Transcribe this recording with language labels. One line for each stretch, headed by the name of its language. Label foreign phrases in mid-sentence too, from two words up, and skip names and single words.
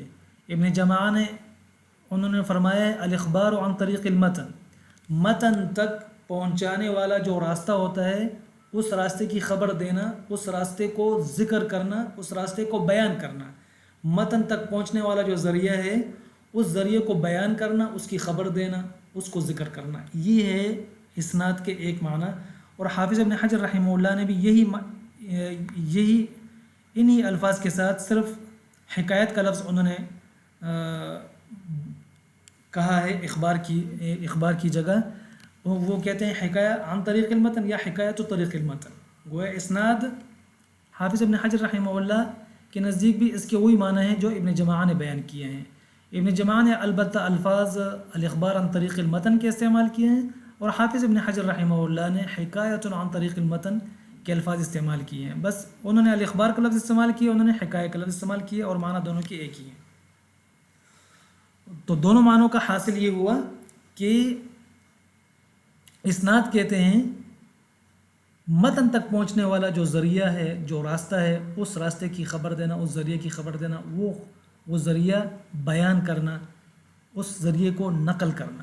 Urdu: ابن جماعہ نے انہوں نے فرمایا ہے
Arabic: الاخبار عن طریق المتن،
Urdu: متن تک پہنچانے والا جو راستہ ہوتا ہے اس راستے کی خبر دینا، اس راستے کو ذکر کرنا، اس راستے کو بیان کرنا، متن تک پہنچنے والا جو ذریعہ ہے اس ذریعے کو بیان کرنا، اس کی خبر دینا، اس کو ذکر کرنا، یہ ہے اسناد کے ایک معنی۔ اور حافظ ابن حجر رحمہ اللہ نے بھی یہی انہی الفاظ کے ساتھ صرف حکایت کا لفظ انہوں نے کہا ہے اخبار کی جگہ، وہ کہتے ہیں
Arabic: حکایہ عن طریق المتن
Urdu: یا
Arabic: حکایت طریق المتن۔
Urdu: گویا اسناد حافظ ابن حجر رحمہ اللہ کے نزدیک بھی اس کے وہی معنی ہیں جو ابن جماعہ نے بیان کیے ہیں۔ ابن جماعہ نے البتہ الفاظ
Arabic: الاخبار عن طریق المتن
Urdu: کے استعمال کیے ہیں، اور حافظ ابن حجر رحمہ اللہ نے
Arabic: حکایت عن طریق المتن
Urdu: کے الفاظ استعمال کیے ہیں۔ بس انہوں نے الاخبار کا لفظ استعمال کیا، انہوں نے حکایہ کا لفظ استعمال کیا، اور معنی دونوں کے ایک ہی ہیں۔ تو دونوں معنوں کا حاصل یہ ہوا کہ اسناد کہتے ہیں متن تک پہنچنے والا جو ذریعہ ہے، جو راستہ ہے، اس راستے کی خبر دینا، اس ذریعے کی خبر دینا، وہ ذریعہ بیان کرنا، اس ذریعے کو نقل کرنا.